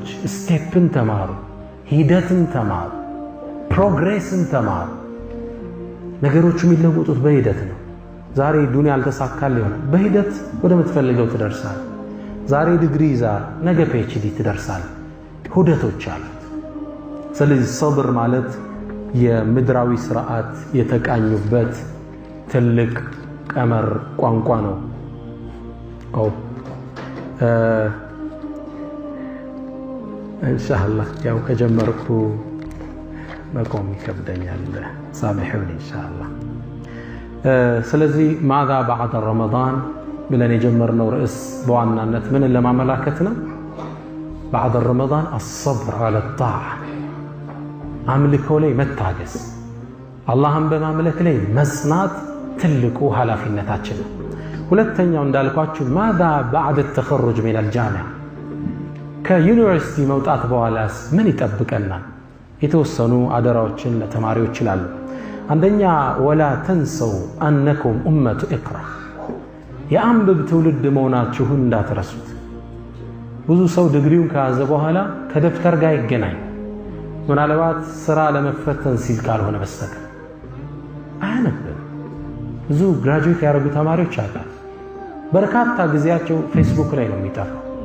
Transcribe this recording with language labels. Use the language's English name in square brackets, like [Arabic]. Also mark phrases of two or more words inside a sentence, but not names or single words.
[Amharic] ስቴፕን ተማሩ ሂደትን ተማሩ ፕሮግሬስን ተማሩ ነገሮች የሚለወጡት በሂደት ነው ዛሬ ዱንያ አልተሳካል ይሆናል በሂደት ወደ ምትፈልገው ትደርሳለህ ዛሬ ዲግሪ ይዛል ነገ ፒኤችዲ ትደርሳለህ ሁደቶች አሉት ስለዚህ ሰብር ማለት የምድራዊ ስርዓት የተቃኙበት ትልቅ ቀመር ቋንቋ ነው ኢንሻአላህ ያው ከጀመርኩ መቆም ይከብደኛል ሳሚሑን ኢንሻአላህ ስለዚህ [Arabic] ماذا بعد رمضان [Amharic] ብለን የጀመርነው ርዕስ በዋናነት ምን ለማመላከት ነው [Arabic] بعد رمضان الصبر على الطاعة [Amharic] አምልኮ ላይ መታገስ አላህን በማምለክ ላይ መጽናት ትልቁ ኃላፊነታችን ነው ሁለተኛው እንዳልኳችሁ [Arabic] ماذا بعد التخرج من الجامعة [Amharic] ከዩኒቨርሲቲ መውጣት በኋላስ ምን ይጠብቀናል የተወሰኑ አደራዎችን ለተማሪዎች ይላሉ አንደኛ [Arabic] ولا تنسوا انكم امه اقرا [Amharic] የአንብብ ትውልድ መሆናችሁን እንዳትረሱት ብዙ ሰው ዲግሪውን ከያዘ በኋላ ከደፍተር ጋር ይገናኝ ምናልባት ስራ ለመፈተን ሲል ካልሆነ በስተቀር አያነብም ብዙ ግራጁዌት ያደረጉ ተማሪዎች አሉ በርካታ ጊዜያቸው ፌስቡክ ላይ ነው የሚጠፋው